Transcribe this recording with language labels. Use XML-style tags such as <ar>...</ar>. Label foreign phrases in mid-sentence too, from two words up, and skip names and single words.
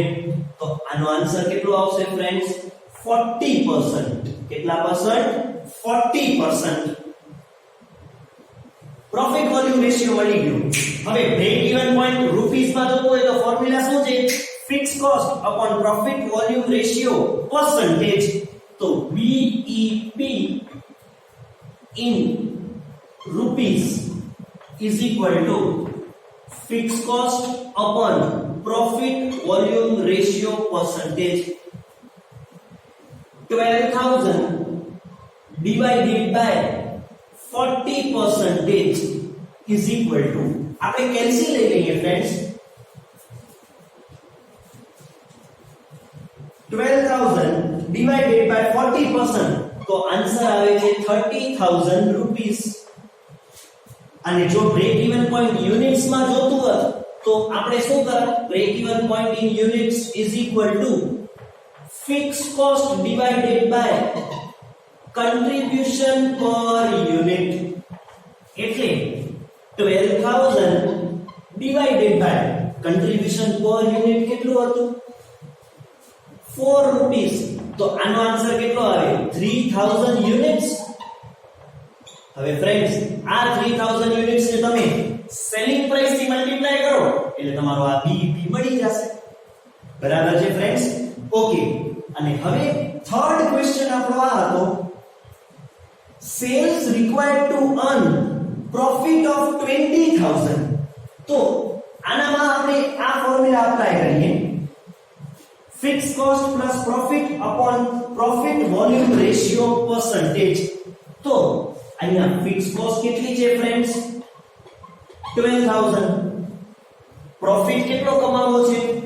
<gu>તો આનો આન્સર કેટલો આવશે ફ્રેન્ડ્સ? 40%. કેટલા પરસન્ટ? 40%.</gu> <en>profit volume ratio</en> <gu>મળી ગયો. હવે</gu> <en>break even point rupees</en> <gu>માં જોવું હોય તો ફોર્મ્યુલા શું છે?</gu> <en>fixed cost upon profit volume ratio percentage. તો BEP in rupees is equal to fixed cost upon profit volume ratio percentage. 12,000 divided by 40% is equal to,</en> <gu>આપણે કેલ્સી લઈ લઈએ ફ્રેન્ડ્સ. 12,000</gu> <en>divided by</en> <gu>40%, તો આન્સર આવે છે 30,000 રૂપીસ. અને જો</gu> <en>break even point units</en> <gu>માં જોતું હોય તો આપણે શું કરાય?</gu> <en>break even point in units is equal to fixed cost divided by contribution per unit. એટલે 12,000 divided by contribution per unit</en> <gu>કેટલું હતું? 4 rupees. તો આનો આન્સર કેટલો આવે? 3000 યુનિટ્સ. હવે ફ્રેન્ડ્સ, આ 3000 યુનિટ્સ ને તમે</gu> <en>selling price</en> <gu>થી મલ્ટીપ્લાય કરો એટલે તમારો આ BEP મળી જશે. બરાબર છે ફ્રેન્ડ્સ? ઓકે, અને હવે</gu> <en>third question</en> <gu>આપણો આ હતો,</gu> <en>sales required to earn profit of 20,000.</en> <gu>તો આનામાં આપણે આ</gu> <en>formula apply</en> <gu>કરીએ.</gu> <en>fixed cost plus profit upon profit volume ratio percentage.</en> <gu>તો અહીંયા</gu> <en>fixed cost</en> <gu>કેટલી છે ફ્રેન્ડ્સ? 12,000. પ્રોફિટ કેટલો કમાવો છે?</gu>